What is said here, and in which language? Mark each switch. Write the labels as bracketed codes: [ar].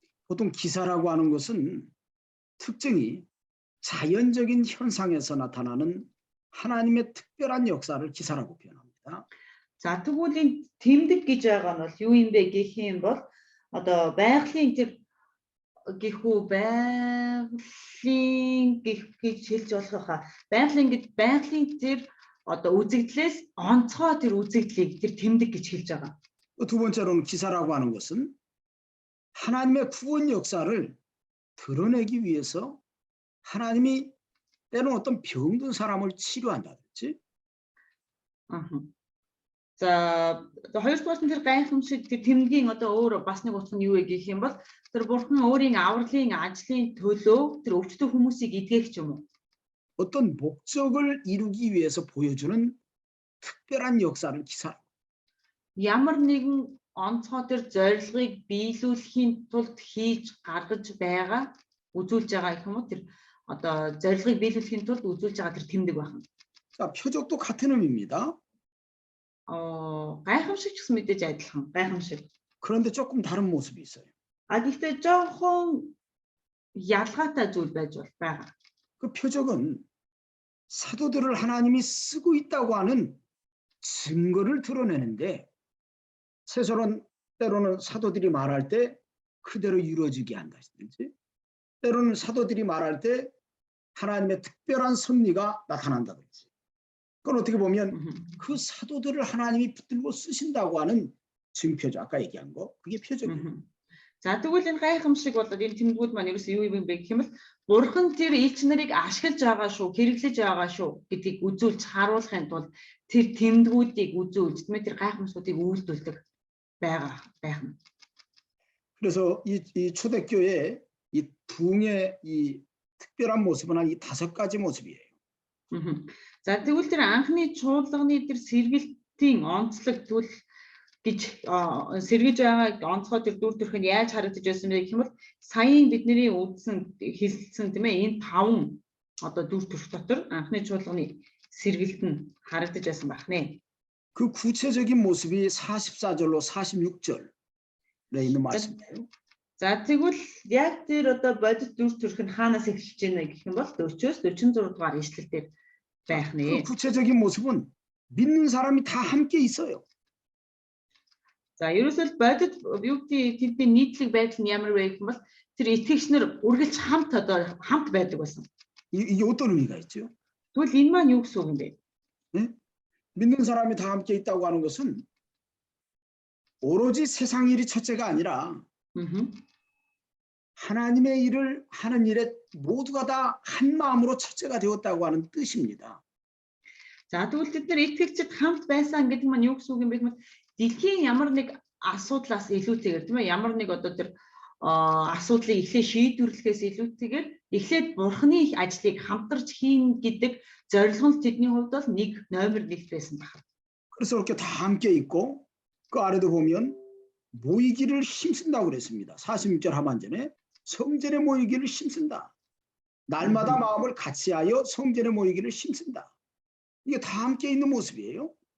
[ko] 보통 기사라고 하는 것은 특징이 자연적인 현상에서 나타나는 하나님의 특별한 역사를 기사라고 표현합니다. [mn] За тэгвэл энэ тэмдэг гэж байгаа нь бол юу юм бэ гэх юм бол одоо байгалийн тэр гэхүү байгалийн гэж хэлж болох хаа. Байгалийн тэр одоо үзэгдлээс онцгой тэр үзэгдлийг тэр тэмдэг гэж хэлж байгаа. [ko] 두 번째로는 기사라고 하는 것은 하나님의 구원 역사를 드러내기 위해서 하나님이 때로는 어떤 병든 사람을 치료한다 그랬지? [mn] За хоёрдугаар нь тэр гайхамшиг тэр тэмдгийн одоо өөр бас нэг утга нь юу вэ гэх юм бол тэр бурхан өөрийн авралын ажлын төлөө тэр өвчтөе хүмүүсийг эдгэх юм уу? [ko] 어떤 목적을 이루기 위해서 보여주는 특별한 역사를 기사. [mn] Ямар нэгэн онцгой тэр зорилгыг биелүүлэхийн тулд хийж гаргаж байгаа үзүүлж байгаа юм уу? Тэр одоо зорилгыг биелүүлэхийн тулд үзүүлж байгаа тэр тэмдэг байна. [ko] 자, 표적도 같은 의미입니다. [mn] гайхамшиг ч гэсэн мэдээж адилхан гайхамшиг. [ko] 그런데 조금 다른 모습이 있어요. [mn] А гэхдээ жоохон ялгаатай зүйл байж байгаа. [ko] 그 표적은 사도들을 하나님이 쓰고 있다고 하는 증거를 드러내는데 때로는 사도들이 말할 때 그대로 이루어지게 한다든지 때로는 사도들이 말할 때 하나님의 특별한 섭리가 나타난다든지 그건 어떻게 보면 그 사도들을 하나님이 붙들고 쓰신다고 하는 증표죠. 아까 얘기한 거. 그게 표적이에요. [mn] За тэгвэл энэ гайхамшиг болоод энэ тэмдгүүд маань ерөөсөө юу юм бэ гэх юм бол бурхан тэр элч нарыг ашиглаж байгаа шүү, хэрэглэж байгаа шүү гэдгийг үзүүлж харуулахын тулд тэр тэмдгүүдийг үзүүлж тийм ээ тэр гайхамшигуудыг үйлдүүлдэг байна. [ko] 그래서 이 초대교회 이 부흥의 이 특별한 모습은 한 이 5가지 모습이에요. [mn] За тэгвэл тэр анхны чуулганы тэр сэргэлтийн онцлог зүйл гэж сэргэж байгаа онцгой тэр дүр төрх нь яаж харагдаж байсан бэ гэх юм бол саяын бидний үзсэн хэлсэн тийм ээ энэ 5 одоо дүр төрх дотор анхны чуулганы сэргэлт нь харагдаж байсан байна. [ko] 그 구체적인 모습이 44절로 46절에 있는 말씀이에요. [mn] За тэгвэл яг тэр одоо бодит дүр төрх нь хаанаас эхэлж байна гэх юм бол 40-с 46 дугаар ишлэл дээр байх нэ. [ko] 그 구체적인 모습은 믿는 사람이 다 함께 있어요. [mn] За ерөөсөө бодит юу гэдэг тэдний нийтлэг байдал нь ямар вэ гэх юм бол тэр итгэгчнэр үргэлж хамт байдаг байсан. [ko] 이게 어떤 의미가 있죠? [mn] Тэгвэл энэ маань юу гэсэн үг юм бэ? [ko] 믿는 사람이 다 함께 있다고 하는 것은 오로지 세상 일이 첫째가 아니라 하나님의 일을 하는 일에 모두가 다 한 마음으로 첫째가 되었다고 하는 뜻입니다. [mn] За тэгвэл бид нар итгэгчид хамт байсан гэдэг маань юу гэсэн үг юм бэ гэвэл дэлхийн ямар нэг асуудлаас илүүтэйгээр тийм ээ ямар нэг одоо тэр асуудлыг эхлээд шийдвэрлэхээс илүүтэйгээр эхлээд бурхны ажлыг хамтарч хийн гэдэг зорилго нь тэдний хувьд бол номер 1 байсан байна. [ko] 그래서 이렇게 다 함께 있고 그 아래도 보면 모이기를 힘쓴다고 그랬습니다. 46절 하반전에 성전에 모이기를 힘쓴다. 날마다 마음을 같이하여 성전에 모이기를 힘쓴다. 이게 다 함께 있는 모습이에요.